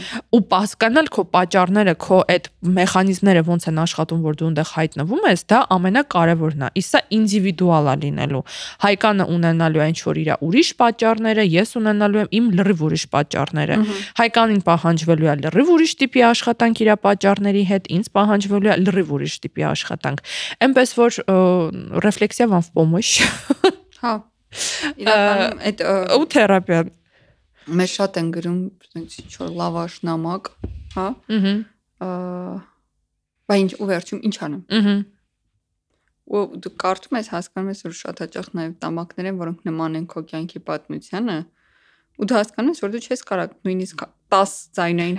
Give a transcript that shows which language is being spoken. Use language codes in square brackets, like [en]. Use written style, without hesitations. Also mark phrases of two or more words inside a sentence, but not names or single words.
[hy] Ու հասկանալ քո պատճառները, քո այդ մեխանիզմները ոնց են աշխատում, որ դու այնտեղ հայտնվում ես, դա ամենակարևորն է։ Իսկ սա ինդիվիդուալ է լինելու։ Հայկանը ունենալու է ինչ որ իր ուրիշ պատճառները, ես ունենալու եմ իմ լրիվ ուրիշ պատճառները։ Հայկանին պահանջվելու է լրիվ ուրիշ տիպի աշխատանք իր պատճառների հետ, ինձ պահանջվելու է լրիվ ուրիշ տիպի աշխատանք։ Այնպես որ ռեֆլեքսիա [ru] вам в помощь։ [hy] Հա։ Իրականում այդ ու թերապիա մեզ շատ են գրում, ինչ որ լավաշ նամակ, հա։ Բայց ինչ ու վերջում ինչ անեմ։ Ու դու կարդում ես, հասկանում ես, որ շատ հաճախ նաև նամակներ են, որոնք նման են քո կյանքի պատմությանը, ու դու հասկանում ես, որ դու չես կարող նույնիսկ 10 ձայնային